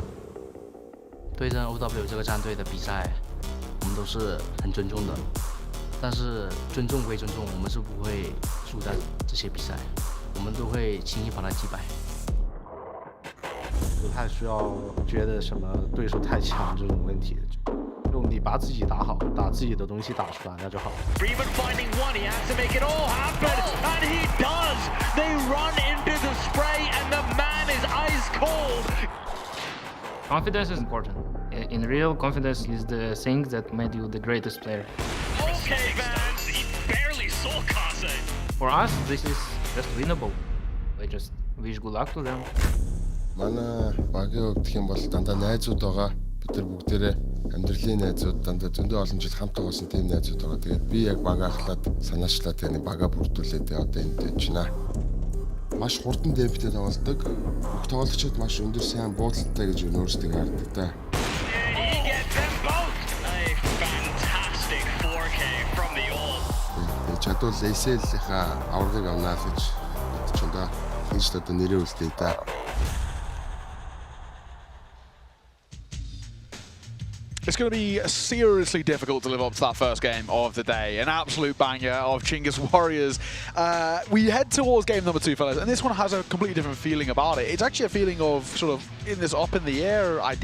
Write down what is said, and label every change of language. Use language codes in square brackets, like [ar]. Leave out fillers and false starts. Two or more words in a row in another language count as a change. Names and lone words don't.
[zh] 对阵 OW 这个战队的比赛，我们都是很尊重的， 但是尊重归尊重，我们是不会输在这些比赛，我们都会轻易把他击败。不太需要觉得什么对手太强这种问题，就你把自己打好，把自己的东西打出来，那就好了。 [en] Freeman finding one, he has to make it all happen, and he does. They run into the spray, and the man is ice cold. Confidence is important. In real, confidence is the thing that made you the greatest player. Okay, fans, he barely saw Kase. For us, this is just winnable. I just wish good luck to them. [mn] Манай багийн хувьд гэх юм бол дандаа найзууд байгаа. Бид нар бүгдээрээ амьдралын найзууд дандаа зөндөө олон жил хамт байгасан тийм найзууд байгаа. Тэгээд би яг бага ахлаад санаачлаад yani бага бүрдүүлээд одоо энд байж байна. Маш хурдан темптэй тоглодог. Бүх тоглогчид маш өндөр сайн буудалтай гэж өөрсдөө хардаг да. [en] He gets them both. A fantastic 4K from the all. [mn] Чадвал ACL-ийнхаа аврагыг авнаа гэж бодож байна. Хийж одоо нэрээ үлдээ да. [en] It's going to be seriously difficult to live up to that first game of the day. An absolute banger of Chinggis Warriors. We head towards game number 2, fellas, and this one has a completely different feeling about it. It's actually a feeling of sort of in this up in the air idea.